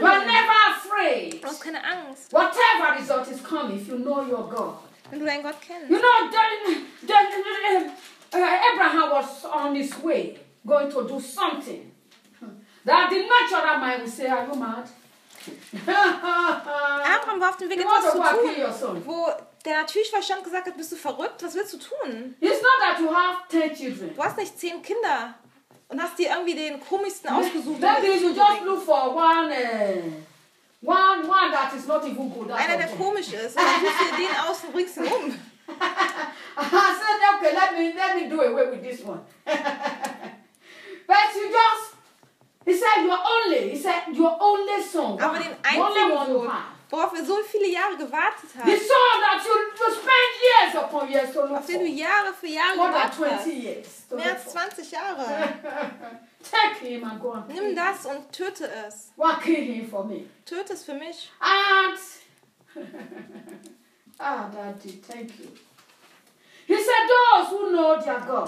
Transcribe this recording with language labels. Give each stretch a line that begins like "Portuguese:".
English: You are never afraid.
German: Du hast keine Angst.
English: Whatever result is coming, if you know your God.
German: Wenn du deinen Gott kennst.
English: You know, Abraham was on his way. Going to do something that the natural mind will say, "Are you mad?"
German: Abraham war auf dem Weg, etwas zu tun, wo der natürliche Verstand gesagt hat, bist du verrückt? Was willst du tun?
English: It's not that you have 10 children.
German: Du hast nicht 10 Kinder und hast dir irgendwie den komischsten ausgesucht.
English: That is, you just look for one that is not even good.
German: Einer, der komisch ist. Und du suchst dir den aus und bringst ihn um.
English: I said, okay, let me do away with this one. But you just, he said your only son.
German: Aber den einzigen Sohn, worauf er so viele Jahre gewartet hat.
English: The son that you spend years upon years to look for.
German: Auf den du Jahre für Jahre gewartet hast.
English: 20 years.
German: Mehr als 20 Jahre.
English: Take him and go and
German: nimm das und töte es.
English: Well, kill him for me.
German: Töte es für mich.
English: And, Daddy, thank you. He said those who know their God.